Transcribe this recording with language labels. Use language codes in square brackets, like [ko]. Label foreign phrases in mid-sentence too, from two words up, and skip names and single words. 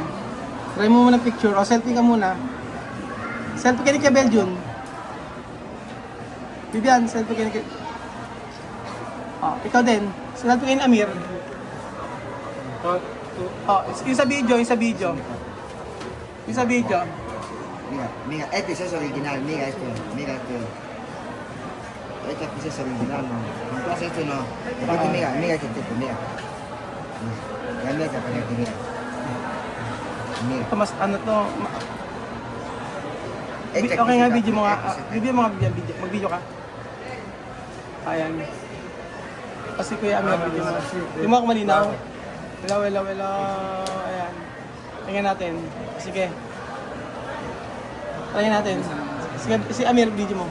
[tl] Try mo muna picture. O, selfie ka muna. Selfie ka ni Kuya Beljun. Vivian, selfie ka ni Kuya... O, ikaw din. Selfie ka ni Amir. Oh, yung sa video, yung sa video. Yung sa video. [es] Mira, este sí es original, mira esto, mira esto. Este sí es original, no. Entonces este no. Aparte, mira, mira este tipo, mira. Ya mira esta parte, mira. Mira. [tl] Ito mas ano to. [es] Este [tl] Okay nga, [es] sí, [tl] video mo nga. [es] este sí. [tl] Video mo nga, video. Mag-video ka. Ayan. Kasi kuya, may video mo. Yung mga malinaw. Hello. Ayan. Tingnan natin. Sige. Tingnan natin. Sige, si Amir, video mo.